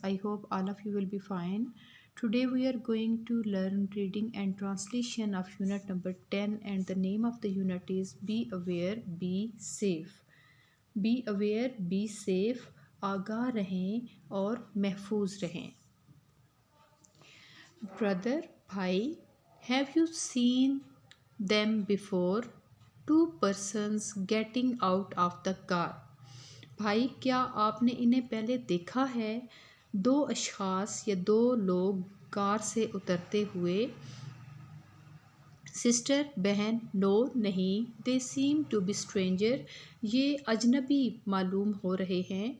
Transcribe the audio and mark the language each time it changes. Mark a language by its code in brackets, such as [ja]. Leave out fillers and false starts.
[en] I hope all of you will be fine. Today we are going to learn reading and translation of unit number 10, and the name of the unit is Be Aware, Be Safe. Be aware, be safe. [ur] آگاہ رہیں اور محفوظ رہیں. [en] Brother, bhai, have you seen them before? Two persons getting out of the car. [ur] بھائی کیا آپ نے انہیں پہلے دیکھا ہے؟ دو اشخاص یا دو لوگ کار سے اترتے ہوئے. سسٹر بہن نو نہیں. [en] they seem to be stranger [ur] یہ اجنبی معلوم ہو رہے ہیں.